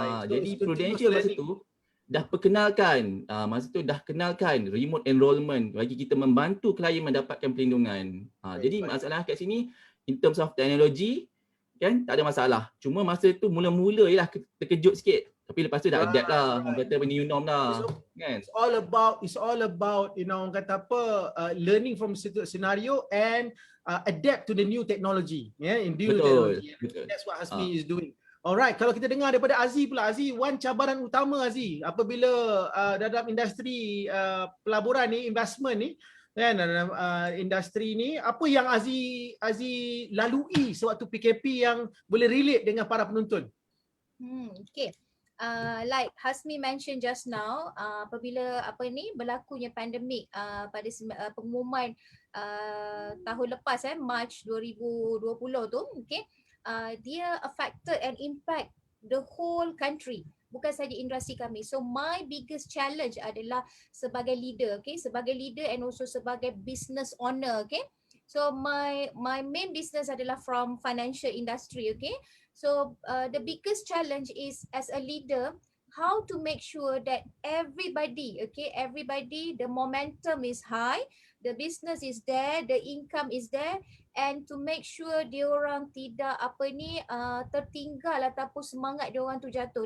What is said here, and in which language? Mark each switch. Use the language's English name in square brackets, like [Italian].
[Malay] Jadi Prudential masa tu dah perkenalkan, remote enrollment bagi kita membantu klien mendapatkan perlindungan. Jadi masalah kat sini [English] in terms of [Malay] teknologi kan tak ada masalah. Cuma masa tu mula-mula ialah terkejut sikit. Tapi lepas tu dah adapt lah. Orang kata new norm lah. Kan? [English] It's all about [Malay] orang kata apa [English] learning from scenario and adapt to the new technology. Technology. That's what Hazmi is doing. [Malay] Alright, kalau kita dengar daripada Aziz pula. Aziz, one cabaran utama Aziz apabila dalam industri pelaburan ni, investment ni, kan, dalam industri ni, apa yang Aziz lalui sewaktu PKP yang boleh relate dengan para penonton? Okay. [English] Like Hazmi mentioned just now, [Malay] apabila berlakunya pandemik pada pengumuman tahun lepas March 2020 tu, okay, dia [English] affected and impact the whole country, [Malay] bukan saja industri kami. [English] So my biggest challenge [Malay] adalah sebagai leader, [English] okay, sebagai leader and also [Malay] sebagai business owner, [English] okay. So my main business adalah from financial industry, okay. So the biggest challenge is as a leader, how to make sure that everybody, the momentum is high, the business is there, the income is there, and to make sure [Malay] diorang tidak tertinggal ataupun semangat diorang tu jatuh.